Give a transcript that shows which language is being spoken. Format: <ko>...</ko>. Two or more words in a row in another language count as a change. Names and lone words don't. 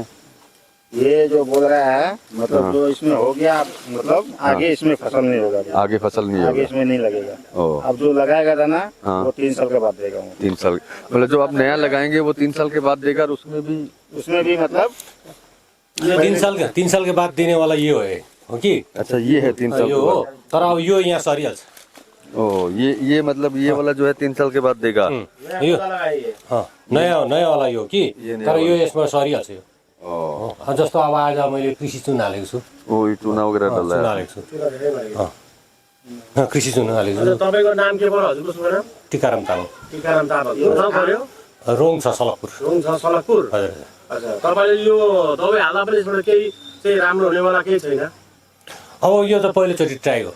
<hi>ये जो बोल रहा है मतलब जो इसमें हो गया, मतलब आगे इसमें फसल नहीं होगा, आगे फसल नहीं आगे होगा। इसमें नहीं लगेगा। ओ, अब जो लगाएगा था ना, हाँ। वो 3 साल के बाद देगा वो। 3 साल, मतलब जो आप नया लगाएंगे वो 3 साल के बाद देगा, और उसमें भी मतलब 3 साल के बाद दिनेवाला</hi> <ne>यो हो कि</ne> <hi>अच्छा ये है 3 साल</hi> <ne>यो के हो, बाद। तर अब यो यहाँ सरिहाल्छ।</ne> <hi>ओ, ये मतलब ये वाला जो है 3 साल के बाद देगा।</hi> <ne>यो नयाँ वाला यो कि, तर यो यसमा सरिहाल्छ यो। ओ, जस्तो अब आज मैले कृषि चुन हालेको छु,</ne> <hi>वो चूना वगैरह डाला चुन है।</hi> <ne>हालेको छु, कृषि चुन हालेको छु। तपाईँको नाम के पर्यो हजुरको शुभ नाम? टिकाराम तामाङ, टीकाराम तामाङ। यो ठाउँ पर्यो रोङ छ सलकपुर। रोङ छ सलकपुर। हजुर। अच्छा, तपाईँले यो दबाई हाल्दा पनि यसबाट केही चाहिँ राम्रो हुनेवाला केही छैन? अब यो त पहिलोचोटि ट्राई हो।</ne>